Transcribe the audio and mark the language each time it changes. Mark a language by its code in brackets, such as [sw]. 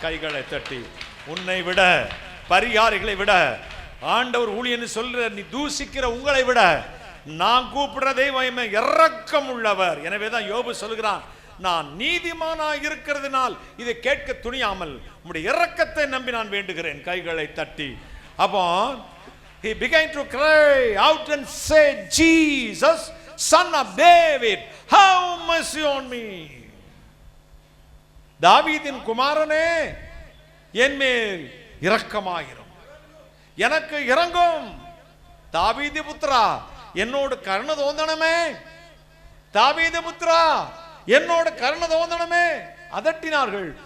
[ta] கைகளை தட்டி, உன்னை விட பரிகாரிகளை விட ஆண்டவர் ஊழியன்னு சொல்ற நீ தூசிக்கிற உங்களை விட நான் கூப்பிடுற தெய்வம் இரக்கம் உள்ளவர். எனவேதான் யோபு சொல்கிறான், நான் நீதிமானாக இருக்கிறதுனால் இதை கேட்க துணியாமல் உம்முடைய இரக்கத்தை நம்பி நான் வேண்டுகிறேன். கைகளை தட்டி. அப்போ [en] he began to cry out and say, Jesus, son of David, have mercy on me. [ta] தாவீதின் குமாரனே, என் மேல் இரக்கமாயிரும், எனக்கு இரங்கும். தாவீது புத்திரா, என்னோடு கருணை தோந்தனமே. தாவீது புத்திரா, என்னோடு கருணை தோந்தனமே. அதட்டினார்கள்.